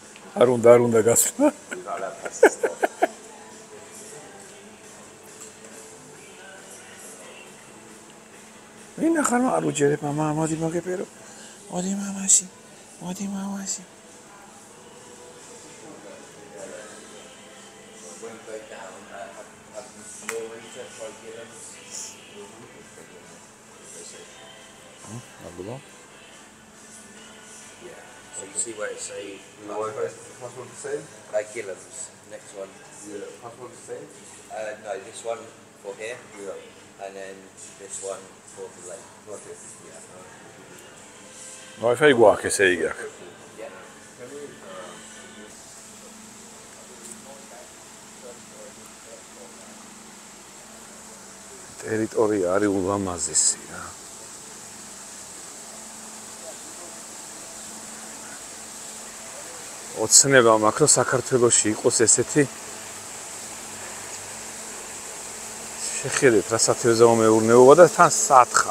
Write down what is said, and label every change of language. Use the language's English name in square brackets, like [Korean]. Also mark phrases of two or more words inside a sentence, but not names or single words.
[Georgian] არ უნდა გასვლა. ვინა ხარ არ უჯერებ მამა, მოდი მოგეპერო. მოდი მამაში. მოდი მამაში. [English] Hello? Yeah. So you see where it say password the same? Gillam's. Next one. Yeah, password the same? No, this one for here, Yeah. and then this one for the lake. Okay. Yeah. [Georgian] Wi-Fi გვაქვს ესე იგი აქ. [English] Yeah. [Georgian] ტერიტორია არის ულამაზესი რა. ოცნება მაქვს რომ საქართველოში იყოს ესეთი შეხედეთ რა სათევზაო მეურნეობა და თან სათხარ.